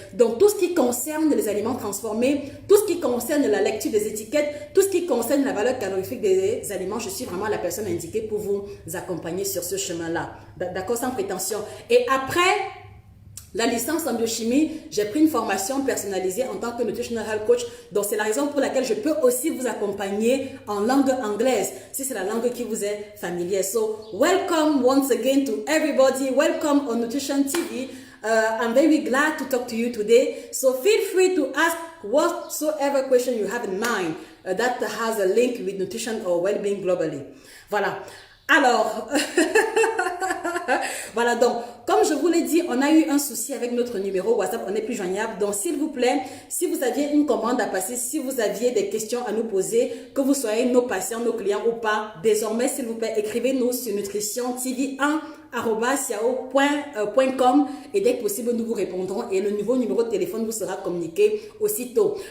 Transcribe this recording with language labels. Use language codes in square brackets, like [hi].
[fr] Donc, tout ce qui concerne les aliments transformés, tout ce qui concerne la lecture des étiquettes, tout ce qui concerne la valeur calorifique des aliments, je suis vraiment la personne indiquée pour vous accompagner sur ce chemin-là. D'accord, sans prétention. Et après la licence en biochimie, j'ai pris une formation personnalisée en tant que nutritional health coach. Donc, c'est la raison pour laquelle je peux aussi vous accompagner en langue anglaise, si c'est la langue qui vous est familière. [en] So, welcome once again to everybody. Welcome on Nutrition TV. I'm very glad to talk to you today. So, feel free to ask whatsoever question you have in mind that has a link with nutrition or well-being globally. [fr] Voilà. Alors, voilà, donc, comme je vous l'ai dit, on a eu un souci avec notre numéro WhatsApp, on n'est plus joignable. Donc, s'il vous plaît, si vous aviez une commande à passer, si vous aviez des questions à nous poser, que vous soyez nos patients, nos clients ou pas, désormais, s'il vous plaît, écrivez-nous sur nutritiontv1@yahoo.com et dès que possible, nous vous répondrons et le nouveau numéro de téléphone vous sera communiqué aussitôt.